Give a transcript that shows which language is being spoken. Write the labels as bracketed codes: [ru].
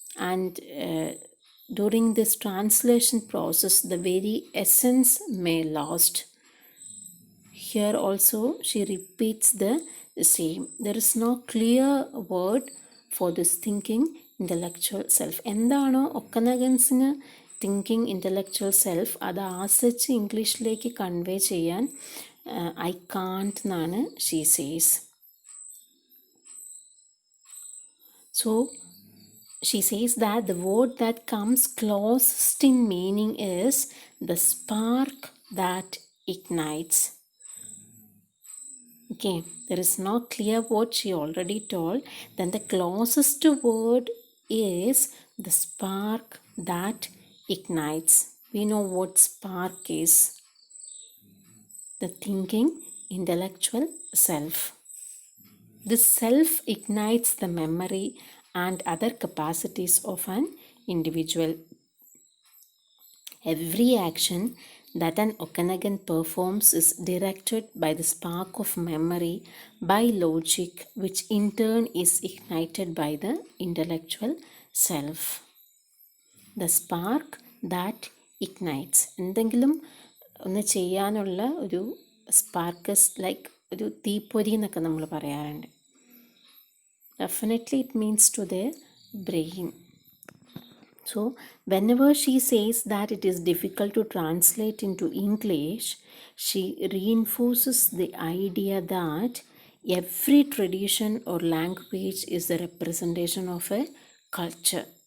[en] And during this translation process, the very essence may lost. Here also she repeats the same. There is no clear word for this thinking intellectual self. [ml] എന്താണോ ഒക്കനഗൻസിന് thinking intellectual self, അത് as such ഇംഗ്ലീഷിലേക്ക് convey ചെയ്യാൻ [en] I can't [ml] എന്നാണ് [en] She says. So she says that the word that comes closest in meaning is the spark that ignites. Okay, there is no clear word, she already told. Then the closest word is the spark that ignites. We know what spark is. The thinking intellectual self. This self ignites the memory and other capacities of an individual. Every action that an Okanagan performs is directed by the spark of memory, by logic, which in turn is ignited by the intellectual self. The spark that ignites. [ml] എന്തെങ്കിലും ഒന്ന് ചെയ്യാനുള്ള ഒരു സ്പാർക്കസ്, like ഒരു തീപ്പൊരി എന്നൊക്കെ നമ്മൾ പറയാറുണ്ട്. [en] Definitely it means to their brain. So whenever she says that it is difficult to translate into English, she reinforces the idea that Every tradition or language is the representation of a culture.